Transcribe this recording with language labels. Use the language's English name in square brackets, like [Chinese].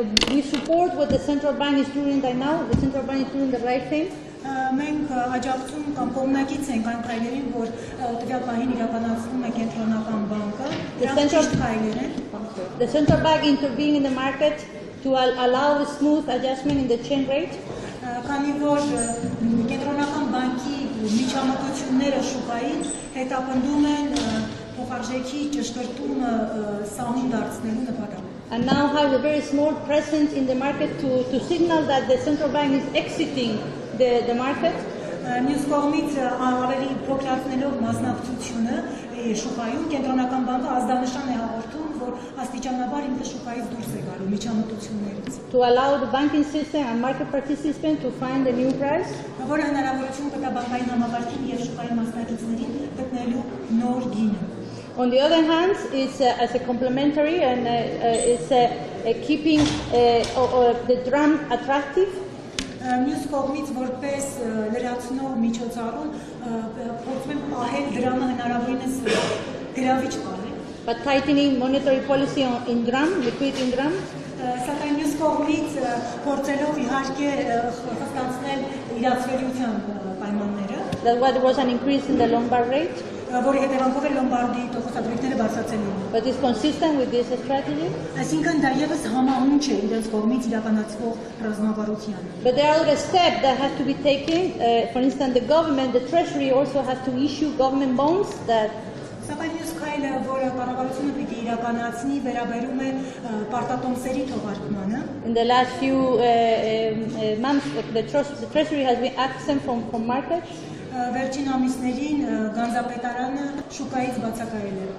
[English] We support what the central bank is doing right now. The central bank is doing the right thing. [Armenian] Մենք աջակցում կամ կողմնակից ենք այն քայլերին, որ տվյալ պահին իրականացվում է կենտրոնական բանկը։ Դրանք ճիշտ քայլեր են։ [English] The central bank intervened in the market to allow a smooth adjustment in the change rate. [Armenian] Քանի որ կենտրոնական բանկի միջամտությունները շուկային հետապնդում են փոխարժեքի ճշգրտումը սահուն դարձնելու նպատակով։ [English] And now have a very small presence in the market to signal that the central bank is exiting the market. [Armenian] Մյուս կողմից ավելի փոքրացնելով մասնակցությունը շուկայում կենտրոնական բանկը ազդանշան է հաղորդում, որ աստիճանաբար ինքը շուկայից դուրս է գալու միջամտություններից։ [English] To allow the banking system and market participants to find a new price. [Armenian] Որը հնարավորություն կտա բանկային համակարգին եւ շուկայի մասնակիցներին գտնելու նոր գինը։ [English] On the other hand, it's as a complementary and it's keeping the drum attractive. [Armenian] Մյուս կողմից որպես լրացնող միջոցառում փորձում են պահել դրամը հնարավորինս գրավիչ պահել։ [English] But tightening monetary policy in drum, liquid in drum. [Armenian] Սակայն մյուս կողմից փորձելով իհարկե խստացնել իրացվելիության պայմանները։ [English] That's why there was an increase in the Lombard rate. [Armenian] Որի հետևանքով է Լոմբարդի տոկոսադրույքները բարձրացել են։ [English] But it's consistent with this strategy. [Armenian] Այսինքն դա եւս համահունչ է իրենց կողմից իրականացվող ռազմավարությանը։ [English] But there are other steps that have to be taken. For instance, the government, the treasury also has to issue government bonds that. [Armenian] Սակայն մյուս քայլը, որը կառավարությունը պիտի իրականացնի, վերաբերում է պարտատոմսերի թողարկմանը։ [English] In the last few months, the treasury has been absent from markets. [Armenian] վերջին ամիսներին Գանձապետարանը շուկայից բացակայել է։